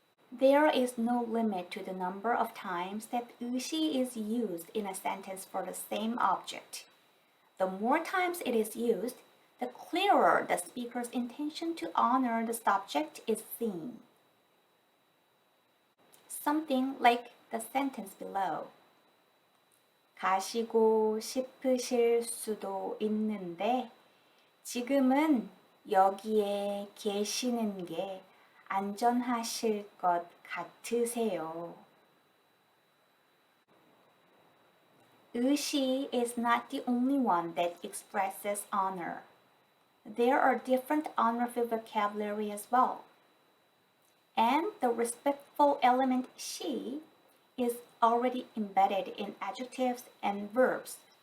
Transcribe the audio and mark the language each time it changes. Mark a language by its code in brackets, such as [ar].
[en] There is no limit to the number of times that 의시 is used in a sentence for the same object. The more times it is used, the clearer the speaker's intention to honor the subject is seen. Something like the sentence below. [ko] 가시고 싶으실 수도 있는데 지금은 여기에 계시는 게 안전하실 것 같으세요. [en] 의시 is not the only one that expresses honor. There are different honorific vocabulary as well. And the respectful element 시 is already embedded in adjectives and verbs.